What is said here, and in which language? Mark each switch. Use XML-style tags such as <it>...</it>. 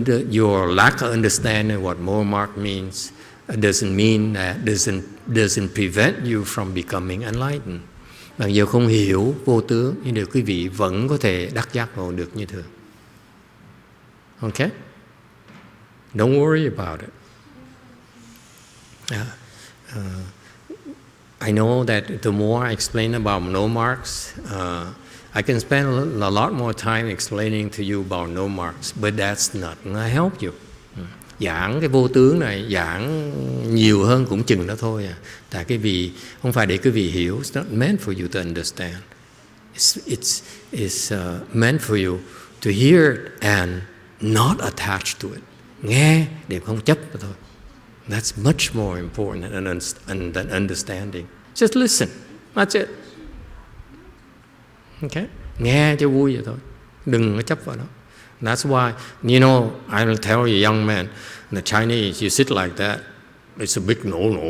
<en>Your lack of understanding what no mark means doesn't mean that doesn't prevent you from becoming enlightened.</en> <vi>Bằng giờ không hiểu vô tướng, nhưng được quý vị vẫn có thể đắc giác ngộ được như thường.</vi> <en>Okay? Don't worry about it. I know that the more I explain about no marks, I can spend a lot more time explaining to you about no marks, but that's not going to help you.</en> <vi>Giảng cái vô tướng này, giảng nhiều hơn cũng chừng đó thôi à. Tại cái vì không phải để quý vị hiểu,</vi> <en>it's not meant for you to understand. It's meant for you to hear it and not attach to it.</en> <vi>Nghe để không chấp vào thôi.</vi> <en>That's much more important than understanding. Just listen. That's it.</en> <vi>Okay? Nghe cho vui vậy thôi. Đừng có chấp vào đó.</vi> <en>That's why, you know, I will tell you, young man, the Chinese, you sit like that, it's a big no.</en>